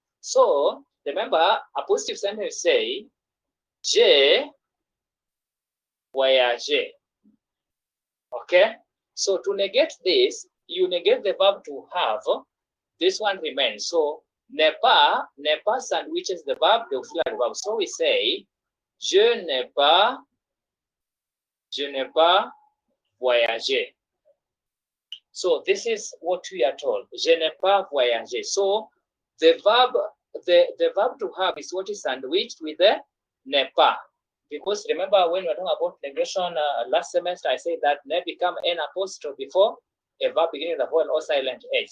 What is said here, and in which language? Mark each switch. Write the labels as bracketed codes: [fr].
[en] So remember, a positive sentence say [fr] j'ai voyagé. [en] Okay. So to negate this, you negate the verb to have. This one remains. So ne pas sandwiches the verb, the auxiliary verb. So we say [fr] je n'ai pas voyagé. [en] So this is what we are told. [fr] Je n'ai pas voyagé. [en] So the verb to have is what is sandwiched with the ne pas. Because remember when we were talking about negation last semester, I said that ne become n apostrophe before a verb beginning with a vowel or silent h.